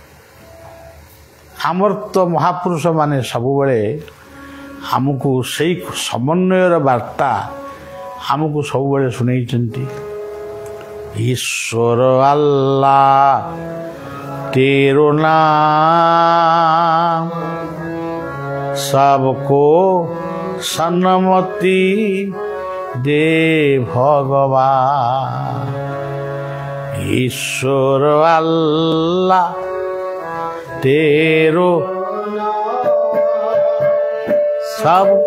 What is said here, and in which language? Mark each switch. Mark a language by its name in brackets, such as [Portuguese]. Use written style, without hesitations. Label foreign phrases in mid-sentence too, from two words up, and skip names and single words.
[Odia] ଆମର ତ ମହାପୁରୁଷମାନେ ସବୁବେଳେ ଆମକୁ ସେଇ ସମନ୍ୱୟର ବାର୍ତ୍ତା ଆମକୁ ସବୁବେଳେ ଶୁଣେଇଛନ୍ତି। [Hindi] ईश्वर अल्लाह तेरो नाम सबको सन्मति दे भगवान। ईश्वर अल्लाह तेरो सब